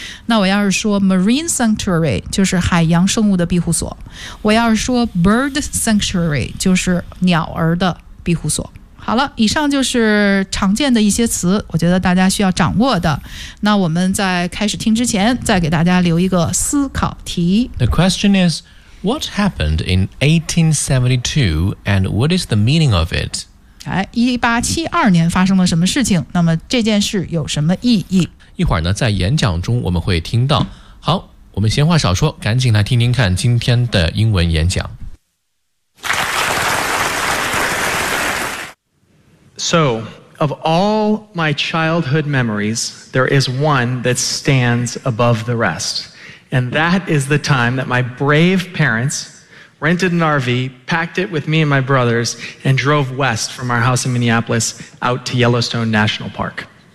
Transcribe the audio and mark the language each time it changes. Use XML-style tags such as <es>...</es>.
<zh>那我要是说 marine sanctuary 就是海洋生物的庇护所，我要是说 bird sanctuary 就是鸟儿的庇护所。好了，以上就是常见的一些词，我觉得大家需要掌握的。那我们在开始听之前，再给大家留一个思考题。</zh> <en>The question is, what happened in 1872 and what is the meaning of it?</en> <zh>1872年发生了什么事情？那么这件事有什么意义？一会儿呢，在演讲中我们会听到。好，我们闲话少说，赶紧来听听看今天的英文演讲。</zh> <en>So, of all my childhood memories, there is one that stands above the rest. And that is the time that my brave parents rented an RV, packed it with me and my brothers, and drove west from our house in Minneapolis out to Yellowstone National Park.</en>